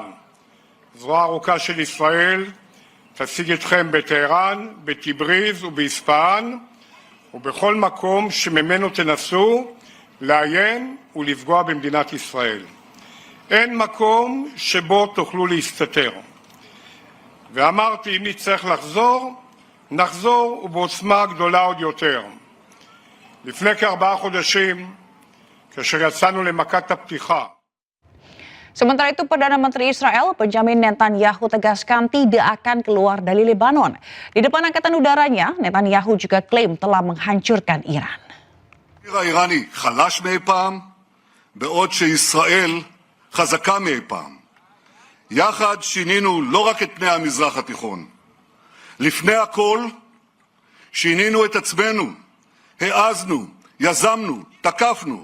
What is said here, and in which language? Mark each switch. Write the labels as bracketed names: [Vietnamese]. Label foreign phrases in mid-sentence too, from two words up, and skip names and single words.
[Hebrew] זרוע ארוכה של ישראל תשיג אתכם בטהרן, בטיבריז ובאספהאן ובכל מקום שממנו תנסו לאיים ולפגוע במדינת ישראל. אין מקום שבו תוכלו להסתתר. ואמרתי, אם נצטרך לחזור, נחזור ובעוצמה גדולה עוד יותר. לפני כ4 חודשים, כאשר יצאנו למכת הפתיחה. [Indonesian] Sementara itu, Perdana Menteri Israel Benjamin Netanyahu tegaskan tidak akan keluar dari Lebanon. Di depan angkatan udaranya, Netanyahu juga klaim telah menghancurkan Iran. [Hebrew] האיראני חלש מאי פעם, בעוד שישראל חזקה מאי פעם. יחד שינינו לא רק את פני המזרח התיכון. לפני הכל, שינינו את עצמנו. העזנו, יזמנו, תקפנו.